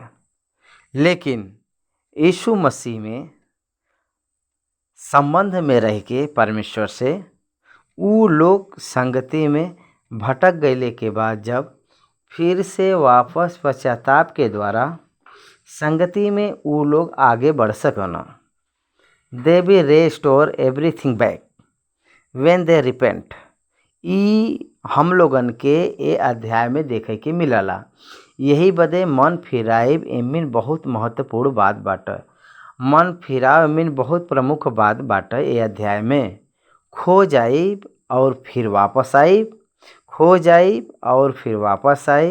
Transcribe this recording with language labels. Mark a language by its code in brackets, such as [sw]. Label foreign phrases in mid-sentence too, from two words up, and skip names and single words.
[bho] लेकिन यीशु मसीह में संबंध में रह के परमेश्वर से ऊ लोग संगति में भटक गईले के बाद जब फिर से वापस पश्चाताप के द्वारा संगति में ऊ लोग आगे बढ़ सकना। [en] They be restore everything back when they repent. [bho] ई हम लोगन के ए अध्याय में देखे के मिलला। यही बदे मन फिराइब एमिन बहुत महत्वपूर्ण बात बाटे। मन फिराव एमिन बहुत प्रमुख बात बाटे। ए अध्याय में खो जाइब और फिर वापस आइब, खो जाइब और फिर वापस आए।